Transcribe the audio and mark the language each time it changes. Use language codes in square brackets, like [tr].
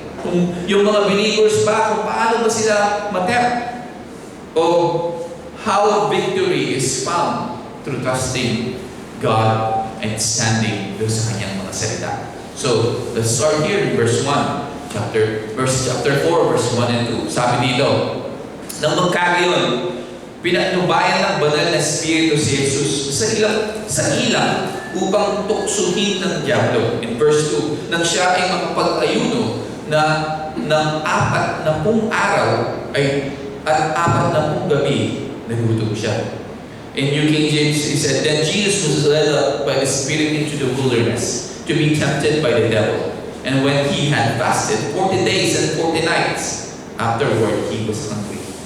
[tl] Kung yung mga believers ba, kung paano ba sila matempt. [en] O how victory is found through trusting God and standing [tl] doon sa kanyang mga salita. [en] So, let's start here in verse 1. Chapter 4, verse 1 and 2. [tl] Sabi dito, nang magkagayon, pinatnubayan ng banal na Espiritu si Jesus sa ilang upang tuksuhin ng diablo. In verse 2, nang siya ay makapag-ayuno na ng 40 araw at 40 gabi, nagutom siya. [en] In New King James, it said, then Jesus was led up by the Spirit into the wilderness to be tempted by the devil. And when he had fasted 40 days and 40 nights, afterward he was hungry.